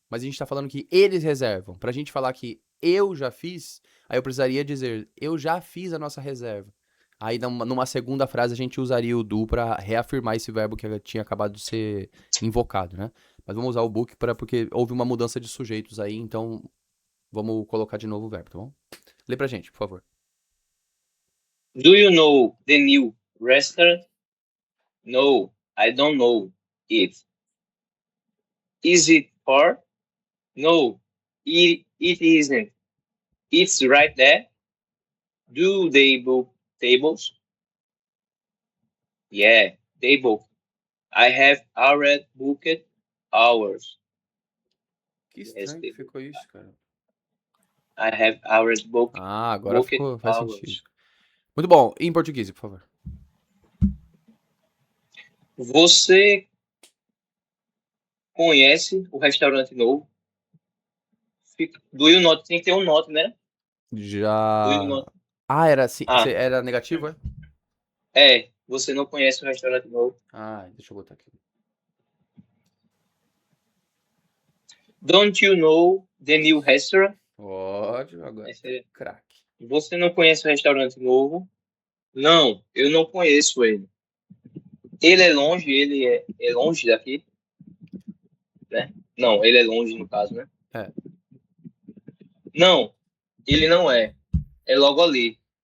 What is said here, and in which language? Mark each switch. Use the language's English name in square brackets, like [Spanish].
[Portuguese] Mas a gente tá falando que eles reservam. Pra gente falar que eu já fiz, aí eu precisaria dizer, eu já fiz a nossa reserva. Aí, numa segunda frase, a gente usaria o do pra reafirmar esse verbo que tinha acabado de ser invocado, né? Mas vamos usar o book porque houve uma mudança de sujeitos aí, então vamos colocar de novo o verbo, tá bom? Lê pra gente, por favor. [English] Do you know the new restaurant? No, I don't know it. Is it far? No, it isn't. It's right there. Do they book tables? Yeah, they book. I have already booked ours. [Portuguese] Que estranho que ficou isso, cara. [English] I have already booked. [Portuguese] Agora ficou, faz sentido. Muito bom. E em português, por favor. Você conhece o restaurante novo? [English] Do you not? [Portuguese] Tem que ter um not, né? Já. [English] Do you not? [Portuguese] Era assim. Era negativo, é? É. Você não conhece o restaurante novo. Deixa eu botar aqui. [English] Don't you know the new restaurant? [Portuguese] Ótimo, agora. Craque. Você não conhece o restaurante novo? Não, eu não conheço ele. Ele é longe, ele é longe daqui? Né? Não, ele é longe no caso, né? É. Não, ele não é. É logo ali.